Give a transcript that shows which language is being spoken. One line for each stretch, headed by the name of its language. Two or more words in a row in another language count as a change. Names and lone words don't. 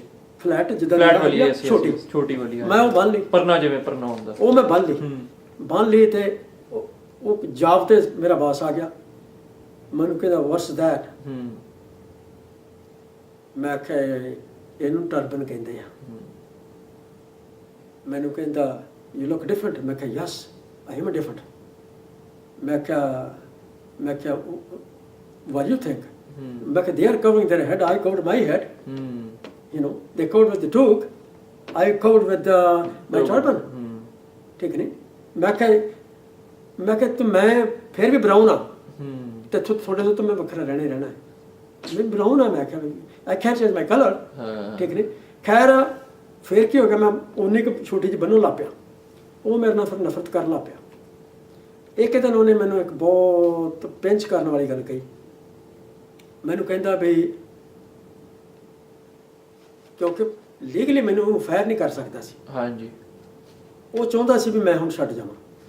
Punjabi: ਫਲੈਟ ਜਿੱਦਾਂ ਛੋਟੀ ਵਾਲੀ, ਮੈਂ ਉਹ ਬੰਨ ਲਈ, ਪਰਨਾ ਜਿਵੇਂ ਪਰਨਾ ਹੁੰਦਾ, ਉਹ ਮੈਂ ਬੰਨ ਲਈ ਤੇ ਉਹ ਜਾਬ ਤੇ ਮੇਰਾ ਬਾਸ ਆ ਗਿਆ, ਮੈਨੂੰ ਕਹਿੰਦਾ
English: what's that,
Punjabi: ਮੈਂ ਕਿਹਾ ਇਹਨੂੰ ਟਰਬਨ ਕਹਿੰਦੇ ਆ, ਮੈਨੂੰ ਕਹਿੰਦਾ
English: you look different,
Punjabi: ਮੈਂ ਕਿਹਾ
English: yes I am different,
Punjabi: ਮੈਂ ਕਿਹਾ
English: what do you think?
Punjabi: ਮੈਂ ਕਿਹਾ
English: they are covering their head, I covered my head, you know, they covered with the toque, I covered with my turban,
Punjabi: ਠੀਕ ਨਹੀਂ, ਮੈਂ ਕਿਹਾ ਤੂੰ ਮੈਂ ਫਿਰ ਵੀ ਬਰਾਊਨ ਆ ਤੇ ਤੁਹਾਡੇ ਤੋਂ ਮੈਂ ਵੱਖਰਾ ਰਹਿਣਾ ਹੈ, ਮੈਂ ਬਰਾਊਨ ਆ, ਮੈਂ ਕਿਹਾ
English: I can't change my color,
Punjabi: ਠੀਕ ਨਹੀਂ, ਖੈਰ ਫਿਰ ਕੀ ਹੋ ਗਿਆ, ਮੈਂ ਉਨੀ ਕੁ ਛੋਟੀ ਜਿਹੀ ਬੰਨ੍ਹਣ ਲੱਗ ਪਿਆ, ਉਹ ਮੇਰੇ ਨਾਲ ਫਿਰ ਨਫ਼ਰਤ ਕਰਨ ਲੱਗ ਪਿਆ। ਇੱਕ ਦਿਨ ਉਹਨੇ ਮੈਨੂੰ ਇੱਕ ਬਹੁਤ ਪਿੰਚ ਕਰਨ ਵਾਲੀ ਗੱਲ ਕਹੀ, ਮੈਨੂੰ ਕਹਿੰਦਾ ਵੀ ਕਿਉਂਕਿ ਲੀਗਲੀ ਮੈਨੂੰ ਉਹਨੂੰ ਫਾਇਰ ਨਹੀਂ ਕਰ ਸਕਦਾ ਸੀ, ਹਾਂਜੀ, ਉਹ ਚਾਹੁੰਦਾ ਸੀ ਵੀ ਮੈਂ ਹੁਣ ਛੱਡ ਜਾਵਾਂ,